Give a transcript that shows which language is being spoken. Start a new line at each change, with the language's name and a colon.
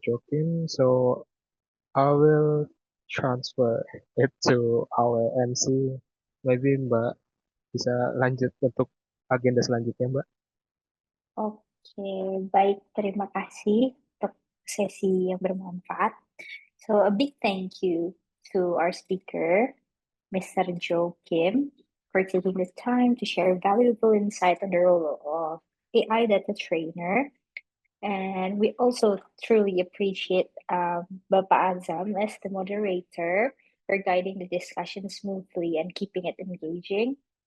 English: Joachim, so I will transfer it to our MC. Maybe
Indonesian: Mbak bisa lanjut untuk agenda selanjutnya, Mbak. Oke, baik. Terima kasih untuk sesi yang bermanfaat.
English: So a big thank you to our speaker, Mr. Joe Kim, for taking the time to share valuable insight on the role of AI data trainer. And we also truly appreciate Bapak Azam as the moderator for guiding the discussion smoothly and keeping it engaging.